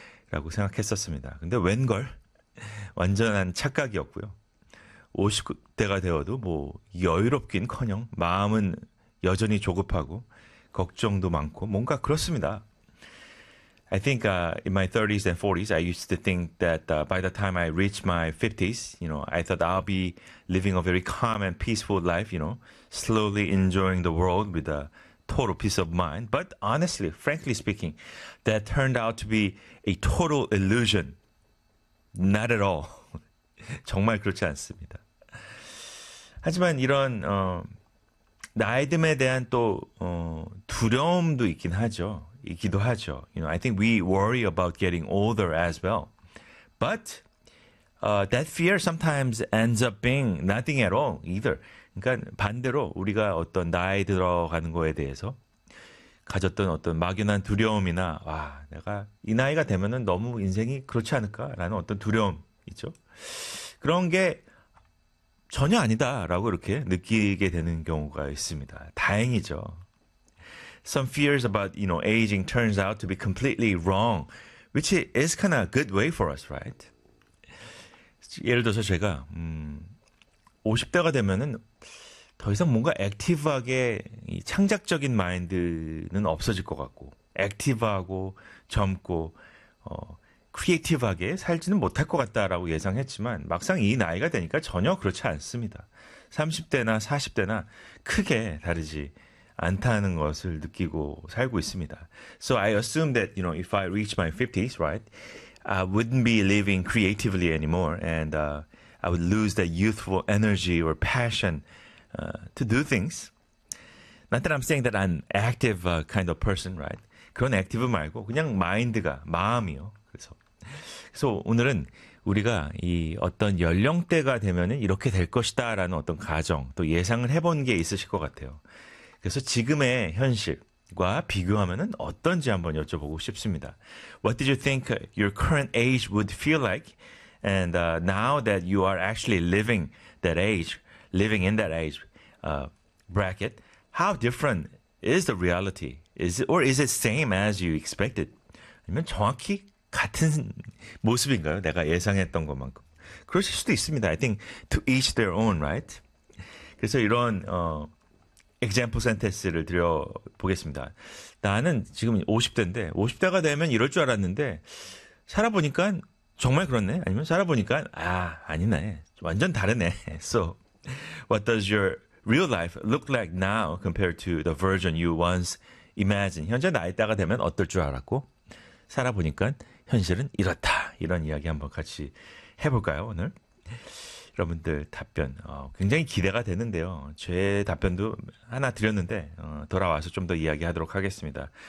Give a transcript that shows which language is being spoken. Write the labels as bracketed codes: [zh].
[ko] 라고 생각했었습니다. 근데 웬걸? 완전한 착각이었고요. 50대가 되어도 뭐 여유롭긴커녕 마음은 여전히 조급하고 걱정도 많고 뭔가 그렇습니다. [en] I think in my 30s and 40s, I used to think that by the time I reach my 50s, you know, I thought I'll be living a very calm and peaceful life, you know, slowly enjoying the world with a total peace of mind. But honestly, frankly speaking, that turned out to be a total illusion. Not at all. [ko] 정말 그렇지 않습니다. 하지만 이런 나이듦에 대한 또 두려움도 있긴 하죠. 있기도 하죠. [en] You know, I think we worry about getting older as well. But that fear sometimes ends up being nothing at all either. [ko] 그러니까 반대로 우리가 어떤 나이 들어가는 거에 대해서 가졌던 어떤 막연한 두려움이나 와 내가 이 나이가 되면은 너무 인생이 그렇지 않을까라는 어떤 두려움 있죠. 그런 게 전혀 아니다라고 이렇게 느끼게 되는 경우가 있습니다. 다행이죠. [en] Some fears about, you know, aging turns out to be completely wrong, which is kind of a good way for us, right? [ko] 예를 들어서 제가 50대가 되면은 더 이상 뭔가 액티브하게 이 창작적인 마인드는 없어질 것 같고, 액티브하고 젊고 크리에이티브하게 살지는 못할 것 같다라고 예상했지만, 막상 이 나이가 되니까 전혀 그렇지 않습니다. 30대나 40대나 크게 다르지 않다는 것을 느끼고 살고 있습니다. [en] So I assume that, you know, if I reach my 50s, right, I wouldn't be living creatively anymore, and I would lose that youthful energy or passion to do things. Not that I'm saying that I'm active kind of person, right? [ko] 그런 active 말고 그냥 마인드가, 마음이요. 그래서 오늘은 우리가 이 어떤 연령대가 되면은 이렇게 될 것이다라는 어떤 가정, 또 예상을 해본 게 있으실 것 같아요. 그래서 지금의 현실과 비교하면은 어떤지 한번 여쭤보고 싶습니다. [en] What did you think your current age would feel like? And now that you are actually living that age, living in that age bracket, how different is the reality? Is it same as you expected? [ko] 아니면 정확히 같은 모습인가요? 내가 예상했던 것만큼. 그러실 수도 있습니다. [en] I think to each their own, right? [ko] 그래서 이런 example sentence를 드려보겠습니다. 나는 지금 50대인데, 50대가 되면 이럴 줄 알았는데, 살아보니까 정말 그렇네? 아니면 살아보니까, 아, 아니네. 완전 다르네. [en] So, what does your real life look like now compared to the version you once imagined? [ko] 현재 나이대가 되면 어떨 줄 알았고, 살아보니까 현실은 이렇다. 이런 이야기 한번 같이 해볼까요, 오늘? 여러분들 답변, 굉장히 기대가 되는데요. 제 답변도 하나 드렸는데, 돌아와서 좀더 이야기하도록 하겠습니다.